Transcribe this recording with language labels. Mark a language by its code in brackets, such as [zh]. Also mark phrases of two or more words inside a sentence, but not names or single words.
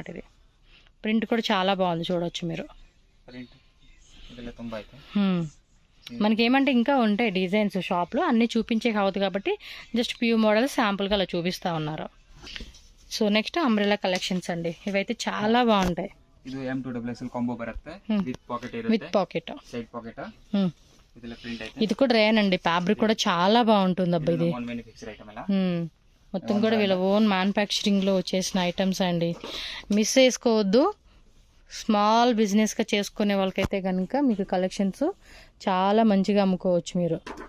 [te] ఇది ప్రింట్ కూడా చాలా బాగుంది, చూడవచ్చు మీరు. మనకి ఏమంటే ఇంకా ఉంటాయి డిజైన్స్ షాప్లో, అన్నీ చూపించే కావద్దు కాబట్టి [en] just few models [te] శాంపుల్గా అలా చూపిస్తూ ఉన్నారు. [en] so next umbrella collections [te] అండి, ఇవైతే చాలా బాగుంటాయి. [kn] ಇದು M2XL ಕಾಂಬೋ ಬರುತ್ತೆ [en] with pocket [kn] ಇರುತ್ತೆ, [en] with pocket, [kn] ಸೈಡ್ ಪಾಕೆಟ್. ಇದೆಲ್ಲ ಪ್ರಿಂಟ್ ಐತೆ. [te] ఇది కూడా రేన్ అండి, ఫ్యాబ్రిక్ కూడా చాలా బాగుంటుంది అబ్బా ఇది. [en] own manufacture item [te] అలా మొత్తం కూడా వీళ్ళ [en] own manufacturing [te] లో వచ్చేసిన ఐటమ్స్ అండి. మిస్ చేసుకోవద్దు. [en] small business [te] గా చేసుకునే వాళ్ళకైతే కనుక మీకు కలెక్షన్స్ చాలా మంచిగా అమ్ముకోవచ్చు మీరు.